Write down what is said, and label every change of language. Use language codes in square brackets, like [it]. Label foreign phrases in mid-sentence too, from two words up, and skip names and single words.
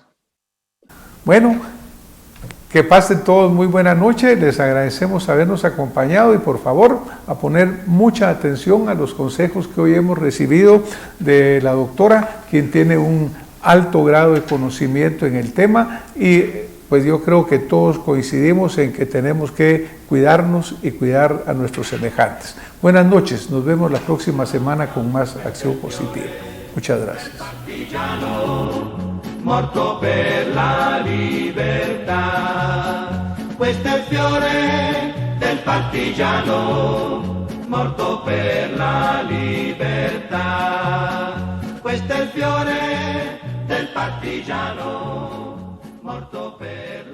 [es] Bueno, que pasen todos muy buena noche, les agradecemos habernos acompañado y por favor a poner mucha atención a los consejos que hoy hemos recibido de la doctora, quien tiene un alto grado de conocimiento en el tema y pues yo creo que todos coincidimos en que tenemos que cuidarnos y cuidar a nuestros semejantes. Buenas noches, nos vemos la próxima semana con más Acción Positiva. Muchas gracias. [it] Morto per la libertà, questo è il fiore del partigiano, morto per la libertà, questo è il fiore del partigiano, morto per